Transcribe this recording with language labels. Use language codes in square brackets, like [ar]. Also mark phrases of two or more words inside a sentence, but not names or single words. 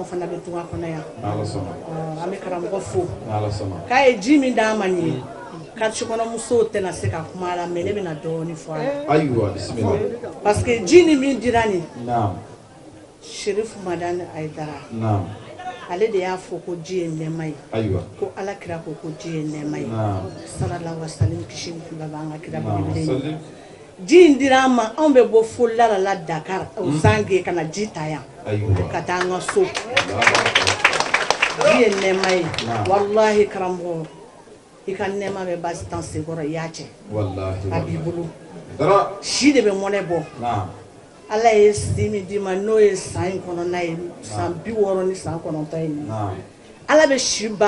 [bm] fana bɛ tunga kɔnɔ yan an bɛ karamɔgɔ fo k'a ye ji min d'an ma nin ye quartier kɔnɔ musow tɛna se ka kuma la mais ne bɛna dɔɔni fɔ a la [fr] parce que [bm] ji ni min dira nin Sheriff Madani Aidara ale de y'a fɔ ko ji ye nɛɛma ye ko ala kira ko ji ye nɛɛma ye [ar] صلى الله عليه وسلم [bm] kisi ni fila b'an ka kira belebele ji in dira an ma anw bɛ bɔ fo la Dakar o Zange ka na ji ta yan ka taa an ka so ji ye nɛɛma ye wallahi karamɔgɔ i ka nɛɛma bɛ basi tan sekɔrɔ i y'a cɛ a b'i bolo si de bɛ mɔnɛ bɔ ala ye si min d'i ma n'o ye san in kɔnɔna ye san 60 ni san 9 ye ala bɛ si ba